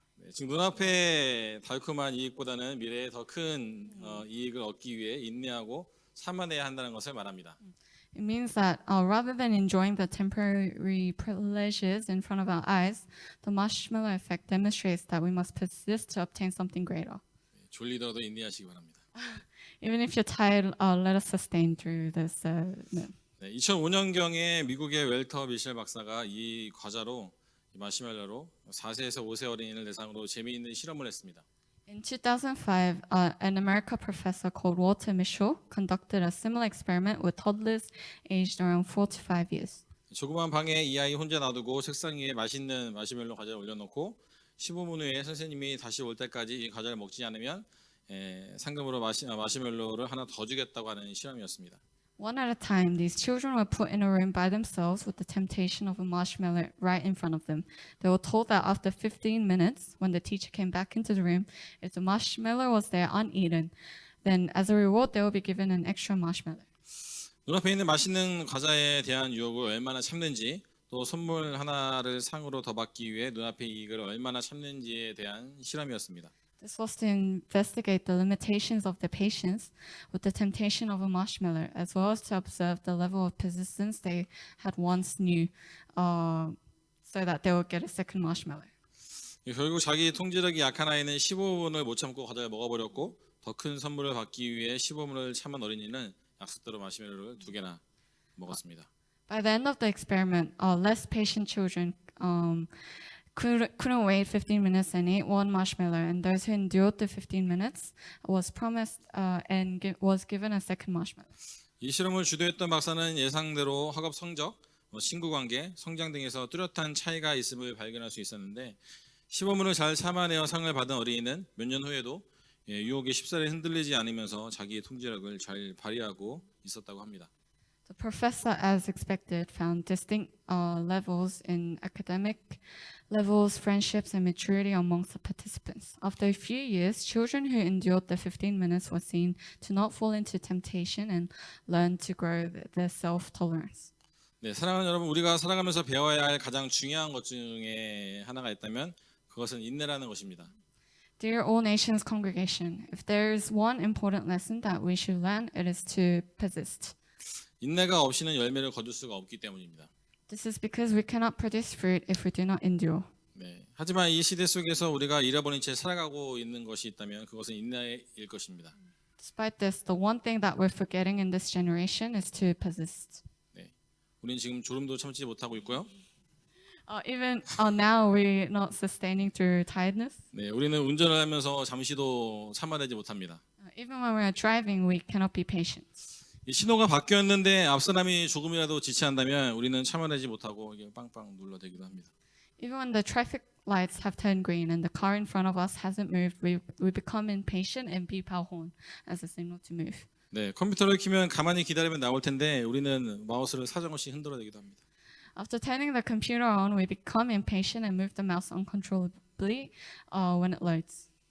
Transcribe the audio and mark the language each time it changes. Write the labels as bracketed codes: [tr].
[ko] 지금 눈앞의 달콤한 이익보다는 미래에 더 큰 이익을 얻기 위해 인내하고 참아내야 한다는 것을 말합니다. [en] It means that rather than enjoying the temporary pleasures in front of our eyes, the marshmallow effect demonstrates that we must persist to obtain something greater. [ko] 졸리더라도 인내하시기 바랍니다. [en] Even if you're tired, let us sustain through this. [ko] 2005년경에 미국의 웰터 미셸 박사가 이 과자로 이 마시멜로로 4세에서 5세 어린이를 대상으로 재미있는 실험을 했습니다. [en] In 2005, an American professor called Walter Mischel conducted a similar experiment with toddlers aged around 4 to 5 years. [ko] 조그만 방에 이 아이 혼자 놔두고 책상 위에 맛있는 마시멜로 과자를 올려놓고 15분 후에 선생님이 다시 올 때까지 이 과자를 먹지 않으면 상금으로 마시멜로를 하나 더 주겠다고 하는 실험이었습니다. [en] One at a time, these children were put in a room by themselves with the temptation of a marshmallow right in front of them. They were told that after 15 minutes, when the teacher came back into the room, if the marshmallow was there uneaten, then as a reward, they will be given an extra marshmallow. [ko] 눈앞에 있는 맛있는 과자에 대한 유혹을 얼마나 참는지 또 선물 하나를 상으로 더 받기 위해 눈앞의 이익을 얼마나 참는지에 대한 실험이었습니다. [en] This was to investigate the limitations of their patience with the temptation of a marshmallow, as well as to observe the level of persistence they had once knew, so that they would get a second marshmallow. [ko] 결국 자기 통제력이 약한 아이는 15분을 못 참고 과자를 먹어버렸고 더 큰 선물을 받기 위해 15분을 참은 어린이는 약속대로 마시멜로를 2개나 먹었습니다. [en] By the end of the experiment, less patient children couldn't wait 15 minutes and ate one marshmallow, and those who endured the 15 minutes was promised and was given a second marshmallow. [ko] 이 실험을 주도했던 박사는 예상대로 학업 성적, 친구 관계, 성장 등에서 뚜렷한 차이가 있음을 발견할 수 있었는데 15분을 잘 참아내어 상을 받은 어린이는 몇 년 후에도 유혹에 쉽사리 흔들리지 않으면서 자기의 통제력을 잘 발휘하고 있었다고 합니다. [en] The professor, as expected, found distinct levels in academic levels, friendships, and maturity amongst the participants. After a few years, children who endured the 15 minutes were seen to not fall into temptation and learn to grow their self-tolerance. [ko] 네, 사랑하는 여러분, 우리가 살아가면서 배워야 할 가장 중요한 것 중에 하나가 있다면 그것은 인내라는 것입니다. [en] Dear All Nations congregation, if there is one important lesson that we should learn, it is to persist. [ko] 인내가 없이는 열매를 거둘 수가 없기 때문입니다. [en] This is because we cannot produce fruit if we do not endure. [ko] 네. 하지만 이 시대 속에서 우리가 잃어버린 채 살아가고 있는 것이 있다면 그것은 인내일 것입니다. [en] Despite this, the one thing that we're forgetting in this generation is to persist. [ko] 네. 우리는 지금 졸음도 참지 못하고 있고요. [en] Even now, we're not sustaining through tiredness. [ko] 네. 우리는 운전을 하면서 잠시도 참아내지 못합니다. [en] Even when we're driving, we cannot be patient. [ko] 이 신호가 바뀌었는데 앞 사람이 조금이라도 지체한다면 우리는 참아내지 못하고 이게 빵빵 눌러대기도 합니다. [en] Even when the traffic lights have turned green and the car in front of us hasn't moved, we become impatient and beep our horn as a signal to move. [ko] 네, 컴퓨터를 켜면 가만히 기다리면 나올 텐데 우리는 마우스를 사정없이 흔들어대기도 합니다. [en] After turning the computer on, we become impatient and move the mouse uncontrollably when it loads.